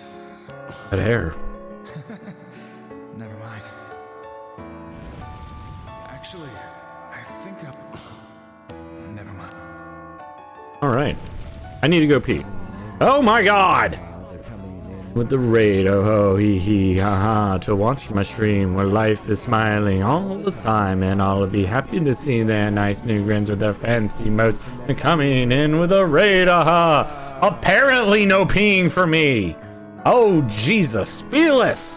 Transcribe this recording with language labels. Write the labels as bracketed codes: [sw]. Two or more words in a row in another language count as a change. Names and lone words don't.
[en] That hair. Never mind. Actually, I think never mind. All right. I need to go pee. Oh my god! With the raid, oh ho, hee hee, haha, to watch my stream where life is smiling all the time, and I'll be happy to see their nice new grins with their fancy moats and coming in with a raid, aha! Apparently no peeing for me! Oh Jesus, Felis!